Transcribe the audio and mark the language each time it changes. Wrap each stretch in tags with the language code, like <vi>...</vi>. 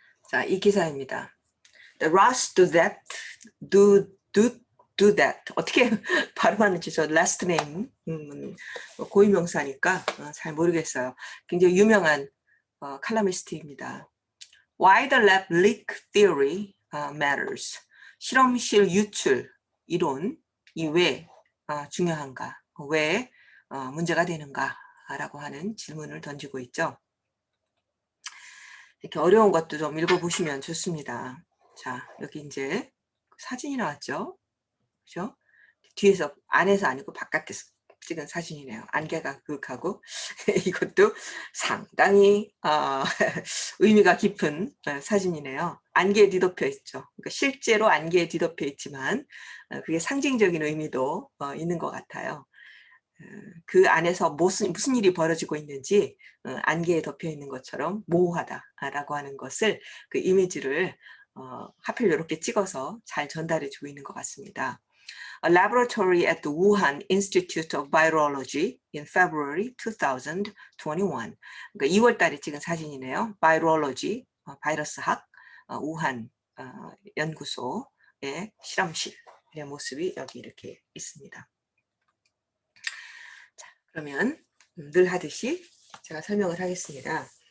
<ko>자, 이 기사입니다.</ko> <en>The rush to that, do that.</en> <ko>어떻게 발음하는지 저 last name 고유명사니까 잘 모르겠어요. 굉장히 유명한 칼럼니스트입니다.</ko> <en>Why the lab leak theory matters.</en> <ko>실험실 유출 이론이 왜 중요한가? 왜 문제가 되는가라고 하는 질문을 던지고 있죠. 이렇게 어려운 것도 좀 읽어보시면 좋습니다. 자, 여기 이제 사진이 나왔죠? 그죠? 뒤에서, 안에서 아니고 바깥에서 찍은 사진이네요. 안개가 그윽하고 이것도 상당히 의미가 깊은 사진이네요. 안개에 뒤덮여 있죠. 그러니까 실제로 안개에 뒤덮여 있지만 그게 상징적인 의미도 있는 것 같아요. 그 안에서 무슨 일이 벌어지고 있는지 안개에 덮여 있는 것처럼 모호하다라고 하는 것을 그 이미지를 하필 이렇게 찍어서 잘 전달해 주고 있는 것 같습니다.</ko> <en>A laboratory at the Wuhan Institute of Virology in February 2021.</en> <ko>그러니까 2월 달에 찍은 사진이네요. Virology, 바이러스학, 우한 연구소의 실험실의 모습이 여기 이렇게 있습니다. 자, 그러면 늘 하듯이 제가 설명을 하겠습니다.</ko>